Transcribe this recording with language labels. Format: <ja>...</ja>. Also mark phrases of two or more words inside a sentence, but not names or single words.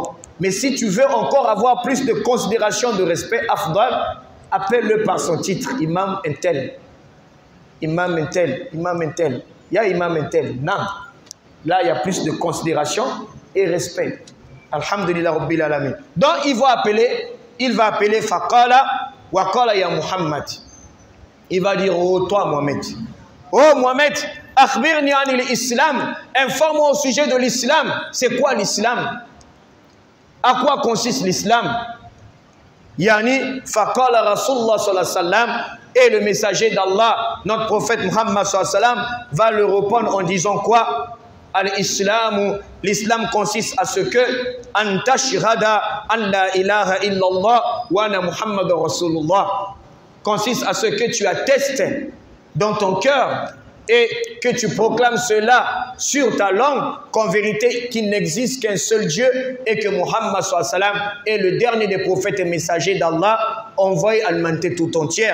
<fr>Mais si tu veux encore avoir plus de considération, de respect, Afdal, appelle-le par son titre, Imam Intel. Imam Intel, Imam Intel. Il y a Imam Intel. Non. Là, il y a plus de considération et respect.</fr> <ar>الحمد لله رب العالمين.</ar> <fr>Donc, il va appeler</fr> <ar>فقال وقال يا محمد.</ar> <fr>Il va dire, oh toi Mohamed. Oh Mohamed,</fr> <ar>أخبرني عن الإسلام.</ar> <fr>Informe-moi au sujet de l'islam. C'est quoi l'islam? À quoi consiste l'islam? Yani,</fr> <ar>فقال رسول الله صلى الله عليه وسلم,</ar> <fr>et le messager d'Allah, notre prophète Muhammad</fr> <ar>صلى الله عليه وسلم,</ar> <fr>va le répondre en disant quoi?</fr> <ar>Al-Islam,</ar> <fr>l'islam consiste à ce que</fr> <ar>أن تشهد أن لا إله إلا الله وأن محمدا رسول الله,</ar> <fr>consiste à ce que tu attestes dans ton cœur et que tu proclames cela sur ta langue qu'en vérité qu'il n'existe qu'un seul Dieu et que Muhammad</fr> <ar>صلى الله عليه وسلم</ar> <fr>est le dernier des prophètes et messagers d'Allah envoyé à l'humanité tout entière.</fr>